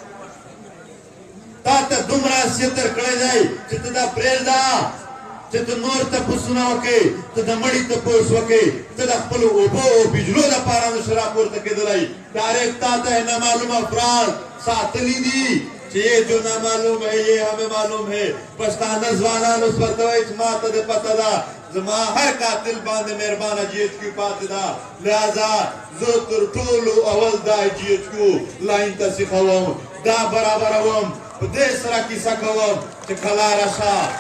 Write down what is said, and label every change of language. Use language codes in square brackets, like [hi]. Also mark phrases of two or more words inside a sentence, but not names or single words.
[ps] تا ته دومره حیثیت درکړی دی چې ته دا پرېږده چې ته نور تپوسونه وکړې ته د مړي تپوس وکړې ته د خپلو اوبو او بجلو دپاره نشې راپورته کېدلی ډایرکټ تا ته نامعلوم افراد ساتلي دي [ur] کہ یہ جو نہ معلوم ہے یہ ہمیں معلوم ہے [ps] پښتانه ځوانانو سپتوي چې ما ته د پته ده زما هر قاتل باندې مهربانه جی ایچ کیو پاتې ده لہذا زه تر ټولو اول دا جی ایچ کیو لاین ته سیخوم دا برابروم په دې سره کیسه کوم چې کله راشه